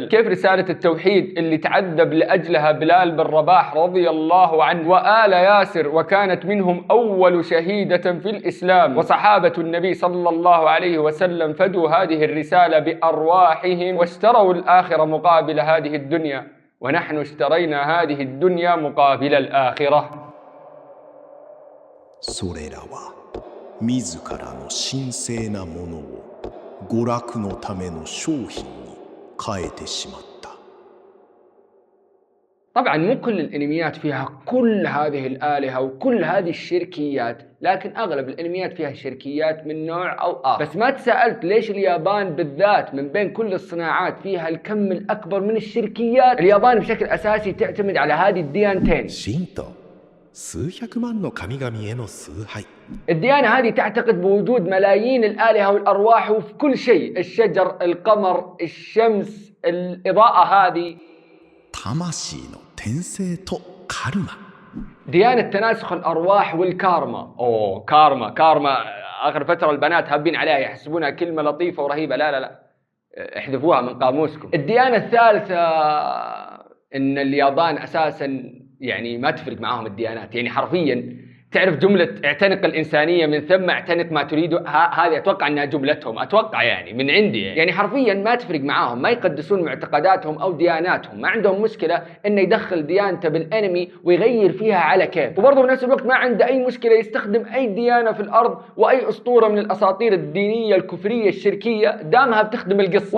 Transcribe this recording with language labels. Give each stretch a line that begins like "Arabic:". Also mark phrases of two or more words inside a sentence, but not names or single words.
Arabic: كيف رسالة التوحيد اللي تعذب لأجلها بلال بن رباح رضي الله عنه وآل ياسر، وكانت منهم أول شهيدة في الإسلام، وصحابة النبي صلى الله عليه وسلم فدوا هذه الرسالة بأرواحهم واشتروا الآخرة مقابل هذه الدنيا، ونحن اشترينا هذه الدنيا مقابل الآخرة.
Japanese: それらは自らの神聖なものを娯楽のための商品に変えてしまった。
Arabic: طبعا مو كل الانميات فيها كل هذه الآلهة وكل هذه الشركيات، لكن اغلب الانميات فيها شركيات من نوع او اخر. بس ما تساءلت ليش اليابان بالذات من بين كل الصناعات فيها الكم الاكبر من الشركيات؟ اليابان بشكل اساسي تعتمد على هذه الديانتين.
Japanese: 神道、数百万の神々への崇拝。
Arabic: الديانة هذه تعتقد بوجود ملايين الآلهة والأرواح وفي كل شيء، الشجر، القمر، الشمس، الإضاءة هذه.
Japanese: 魂の転生とカルマ。
Arabic: ديانة تناسخ الأرواح والكارما. كارما آخر فترة البنات هابين عليها يحسبونها كلمة لطيفة ورهيبة. لا احذفوها من قاموسكم. الديانة الثالثة إن اليابان أساسا يعني ما تفرق معاهم الديانات، يعني حرفيا تعرف جملة اعتنق الإنسانية من ثم اعتنق ما تريد، هذه أتوقع أنها جملتهم، أتوقع يعني من عندي، يعني حرفيا ما تفرق معاهم، ما يقدسون معتقداتهم أو دياناتهم، ما عندهم مشكلة إنه يدخل ديانته بالأنمي ويغير فيها على كيف، وبرضه بنفس الوقت ما عنده أي مشكلة يستخدم أي ديانة في الأرض وأي أسطورة من الأساطير الدينية الكفرية الشركية دامها بتخدم القصة.